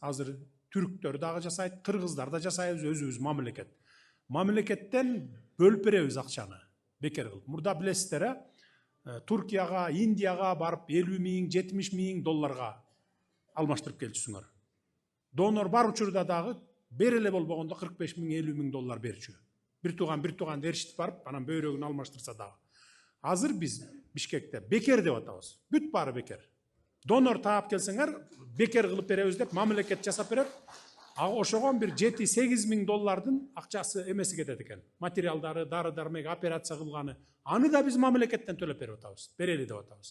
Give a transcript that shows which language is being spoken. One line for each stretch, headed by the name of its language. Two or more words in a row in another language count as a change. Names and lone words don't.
Kyrgyz: Азыр түрктөр дагы жасайт, кыргыздар да жасайбыз, өзүбүз мамлекеттен бөлүп беребиз акчаны. Бекер кылып. Мурда билесиздер, Туркияга, Индияга барып 50 миң, 70 миң долларга алмаштырып келчүсүңөр. Донор бар учурда дагы береле болбогондо 45 миң, 50 миң доллар берчү. Bir tuğan erişip barıp, anam böğrögünü almaştırsa da. Hazır biz Bişkek'te beker деп атабыз. Бүт бары бекер. Донор таап келсеңер, бекер кылып беребиз деп мамлекет жасап берет. Ошогон bir 7-8 миң доллардын акчасы эмеси кетет экен. Материалдары, дары-дармек, операция кылганы. Аны да биз мамлекеттен төлөп берип атабыз. Берели деп атабыз.